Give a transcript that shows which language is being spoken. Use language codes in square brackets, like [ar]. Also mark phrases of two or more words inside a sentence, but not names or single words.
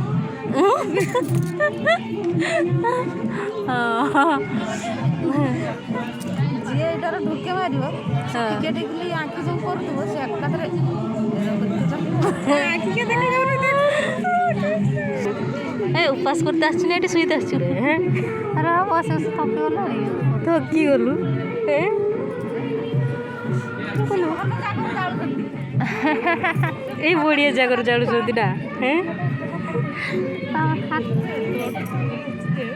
[or] ଯିଏ ଏଇଟାର ଢୋକେ ମାରିବ ଟିକେ ଟିକେ ଆଖି ସବୁ କରୁଥିବ ସେ ଏକାଥରେ [bn] ଉପାସ করতে আসছি না এটি শুইতে আসছি রে। [or] ଆରେ ବସି ବସି ଥକିଗଲାଣି। ଥକି ଗଲୁ ଏଇ ବଢ଼ିଆ ଜାଗାରେ ଜାଳୁଛନ୍ତି ନା।